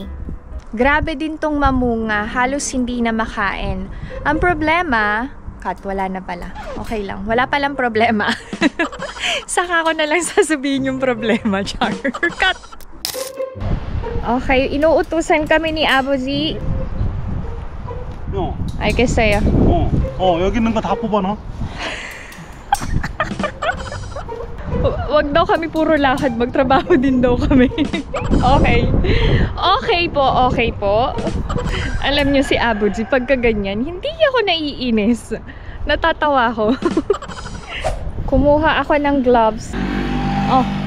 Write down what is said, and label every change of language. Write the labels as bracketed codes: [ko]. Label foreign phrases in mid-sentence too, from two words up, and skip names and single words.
[tl] Grabe din tong mamunga, halos hindi na makain. Ang problema, cut, wala na pala. Okay lang, wala palang problema. Saka ko na lang sasabihin yung problema, char. Cut! Okay, inuutusan kami ni Abuji. [ko] 형, 알겠어요. 여기 있는 거 다 뽑아놔. [tl] Wag daw kami puro lakad, magtrabaho din daw kami. Okay. Okay po. Alam niyo si Abuji, pagka ganyan, hindi ako naiinis. Natatawa ako. Kumuha ako ng gloves. Oh.